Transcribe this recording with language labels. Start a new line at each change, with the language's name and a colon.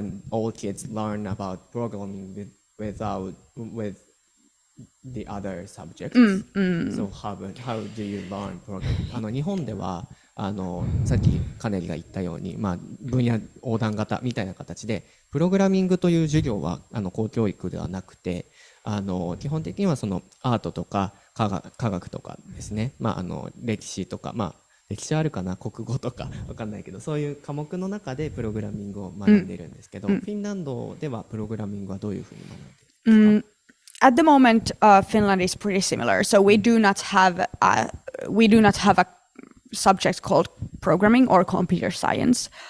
English: all kids learn about programming with the other subjects. So how do you learn programming?
Japanese: 日本ではさっきカネリが言ったように、分野横断型みたいな形でプログラミングという授業は公教育ではなくて、基本的にはそのアートとか科学とかですね、歴史とか、歴史あるかな、国語とかわかんないけど、そういう科目の中でプログラミングを学んでいるんですけど、フィンランドではプログラミングはどういうふうに学んでいるんですか
English: ？At the moment, Finland is pretty similar. So we do not have a subject called programming or computer science.